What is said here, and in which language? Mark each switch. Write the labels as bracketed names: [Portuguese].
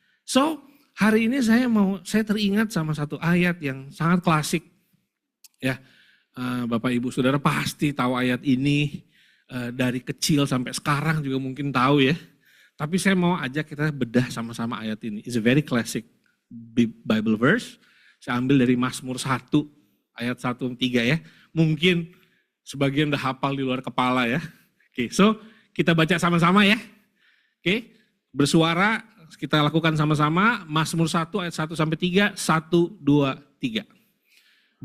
[Indonesian] So, hari ini saya teringat sama satu ayat yang sangat klasik. Ya. Bapak Ibu Saudara pasti tahu ayat ini dari kecil sampai sekarang juga mungkin tahu ya. Tapi saya mau ajak kita bedah sama-sama ayat ini. [English] It's a very classic Bible verse. [Indonesian] Saya ambil dari Mazmur 1 ayat 1-3 ya. Mungkin sebagian udah hafal di luar kepala ya. Oke, so kita baca sama-sama ya. Oke, bersuara kita lakukan sama-sama. Mazmur 1 ayat 1-3, 1, 2, 3.